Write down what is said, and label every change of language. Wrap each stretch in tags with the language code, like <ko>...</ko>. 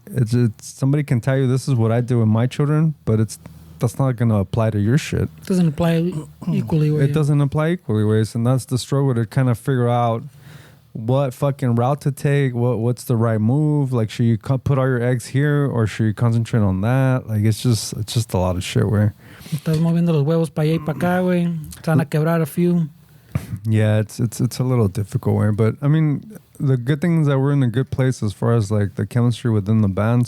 <en>It's somebody can tell you this is what I do with my children, but that's not going to apply to your shit. It doesn't apply equally. It doesn't apply equally, ways, and that's the struggle to kind of figure out what fucking route to take, what's the right move. Like, should you put all your eggs here or should you concentrate on that? Like, it's just a lot of shit, where</en> <es>Estás moviendo los huevos para allá y para acá, güey. Te van a quebrar a few.</es> <en>yeah, it's a little difficult, way. But I mean, the good thing is that we're in a good place as far as like the chemistry within the band.</en>